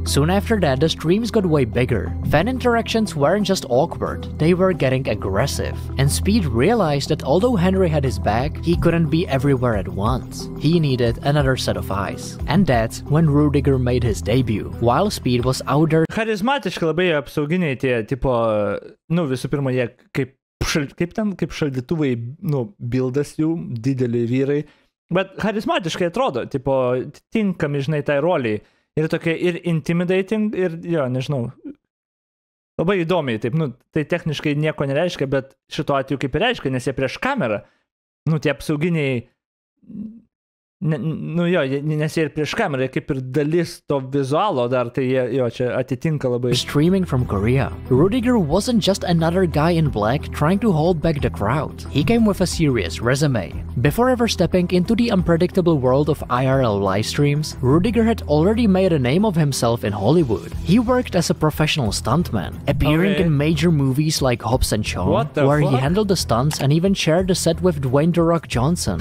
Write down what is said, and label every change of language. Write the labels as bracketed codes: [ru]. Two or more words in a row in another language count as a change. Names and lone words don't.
[en] Soon after that, the streams got way bigger. Fan interactions weren't just awkward, they were getting aggressive. And Speed realized that although Henry had his back, he couldn't be everywhere at once. He needed another set of eyes. And that's when Rudiger made his debut, while Speed was out there. [lt] Charizmatiški labai apsauginiai tie, tipo, visų pirma, jie kaip šaldytuvai, bildas jų, dideli vyrai. Bet charizmatiškai atrodo, tipo, tinkami, žinai, tai roliai. Ir tokie ir intimidating, ir, nežinau, labai įdomiai, taip, tai techniškai nieko nereiškia, bet šito atveju kaip ir reiškia, nes jie prieš kamerą, tie apsauginiai, nes jie ir prieš kamerą, kaip ir dalis to vizualo dar, tai jie, čia atitinka labai. [en] Streaming from Korea, Rudiger wasn't just another guy in black trying to hold back the crowd. He came with a serious resume. Before ever stepping into the unpredictable world of IRL live streams, Rudiger had already made a name of himself in Hollywood. He worked as a professional stuntman, appearing in major movies like Hobbs & Shaw, where he handled the stunts and even shared the set with Dwayne "The Rock" Johnson.